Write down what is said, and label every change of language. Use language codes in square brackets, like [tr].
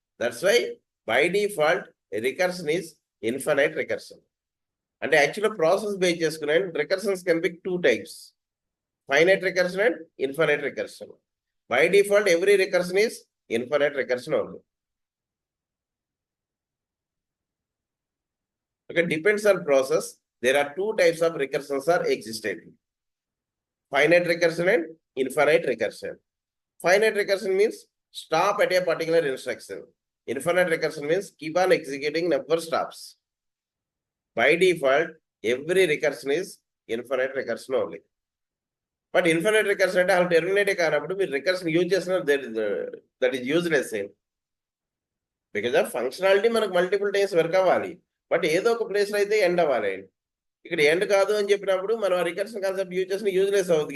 [en] That's why by default recursion is infinite recursion. [te] అంటే యాక్చువల్గా process base చేసుకునే రికర్షన్స్ [en] Can be 2 types, finite recursion and infinite recursion. By default every recursion is infinite recursion only. Okay, depends on process. There are 2 types of recursions are existent, finite recursion and infinite recursion. Finite recursion means stop at a particular instruction. Infinite recursion means keep on executing, never stops. By default every recursion is infinite recursion only. But infinite recursion [te] అంటే అలా terminate కానప్పుడు మీరు recursion use చేస్తున్నారు, [en] That is useless. [te] Because of functionality మనకు multiple times work అవ్వాలి, but ఏదో ఒక place లో అయితే ఎండ్ అవ్వాలి. ఇక్కడ ఎండ్ కాదు అని చెప్పినప్పుడు మనం రికర్షన్ కాన్సెప్ట్ యూజ్ చేసిన యూజ్లెస్ అవుతుంది.